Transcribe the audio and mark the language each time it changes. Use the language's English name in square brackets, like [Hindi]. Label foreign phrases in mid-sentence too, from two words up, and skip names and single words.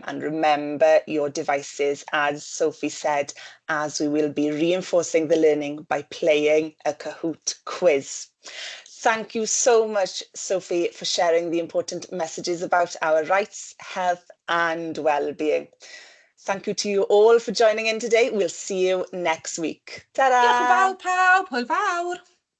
[English] And remember your devices, as Sophie said, as we will be reinforcing the learning by playing a Kahoot quiz. Thank you so much, Sophie, for sharing the important messages about our rights, health, and well-being. Thank you to you all for joining in today. We'll see you next week. [Welsh] Diolch yn [English] Ta-da! [Welsh] fawr pawb, hwyl fawr.